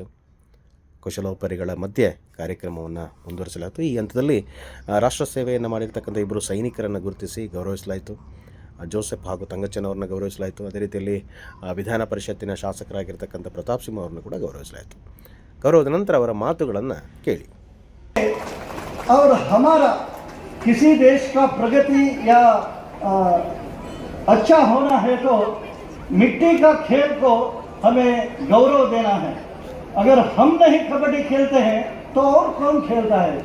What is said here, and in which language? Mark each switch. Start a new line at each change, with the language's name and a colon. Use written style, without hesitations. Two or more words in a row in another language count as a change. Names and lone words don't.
Kannada: ಕುಶಲೋಪರಿಗಳ ಮಧ್ಯೆ ಕಾರ್ಯಕ್ರಮವನ್ನು ಮುಂದುವರಿಸಲಾಯಿತು. ಈ ಹಂತದಲ್ಲಿ ರಾಷ್ಟ್ರ ಸೇವೆಯನ್ನು ಮಾಡಿರ್ತಕ್ಕಂಥ 2 ಸೈನಿಕರನ್ನು ಗುರುತಿಸಿ ಗೌರವಿಸಲಾಯಿತು. ಜೋಸೆಫ್ ಹಾಗೂ ತಂಗಚ್ಚನವ್ರನ್ನ ಗೌರವಿಸಲಾಯಿತು. ಅದೇ ರೀತಿಯಲ್ಲಿ ವಿಧಾನ ಪರಿಷತ್ತಿನ ಶಾಸಕರಾಗಿರ್ತಕ್ಕಂಥ ಪ್ರತಾಪ್ ಸಿಂಹ ಅವ್ರನ್ನ ಕೂಡ ಗೌರವಿಸಲಾಯಿತು. ಗೌರವದ ನಂತರ ಅವರ ಮಾತುಗಳನ್ನು ಕೇಳಿ.
Hindi: और हमारा किसी देश का प्रगति या अच्छा होना है तो मिट्टी का खेल को हमें गौरव देना है. अगर हम नहीं कबड्डी खेलते हैं तो और कौन खेलता है?